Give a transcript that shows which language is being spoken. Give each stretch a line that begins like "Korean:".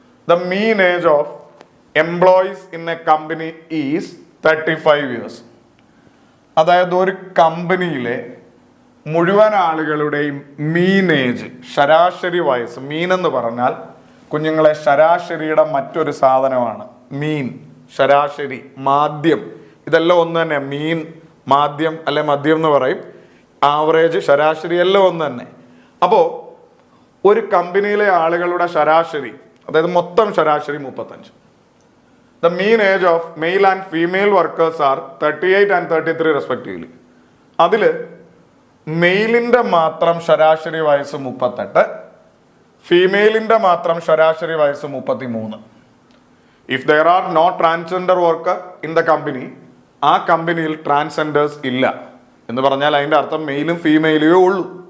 English: The mean age of employees in a company is 35 years.
Malayalam: അതായത് ഒരു കമ്പനിയിലെ മുഴുവൻ ആളുകളുടെയും മീൻ ഏജ്, ശരാശരി വയസ്സ്. മീൻ എന്ന് പറഞ്ഞാൽ കുഞ്ഞുങ്ങളെ ശരാശരിയുടെ മറ്റൊരു സാധനമാണ്. മീൻ, ശരാശരി, മാധ്യം, ഇതെല്ലാം ഒന്ന് തന്നെ. മീൻ, മാധ്യം അല്ലെ മദ്യം എന്ന് പറയും. ആവറേജ്, ശരാശരി എല്ലാം ഒന്ന് തന്നെ. അപ്പോൾ ഒരു കമ്പനിയിലെ ആളുകളുടെ ശരാശരി, അതായത് മൊത്തം ശരാശരി 35.
English: The mean age of male and female workers are 38 and 33 respectively.
Malayalam: അതിൽ മെയിലിന്റെ മാത്രം ശരാശരി വയസ്സ് 38, ഫീമെയിലിന്റെ മാത്രം ശരാശരി വയസ്സ് 33.
English: if there are no transgender worker in the company,
Malayalam: ആ കമ്പനിയിൽ ട്രാൻസ്ജെൻഡേഴ്സ് ഇല്ല എന്ന് പറഞ്ഞാൽ അതിന്റെ അർത്ഥം മെയിലും ഫീമെയിലും ഉള്ളൂ.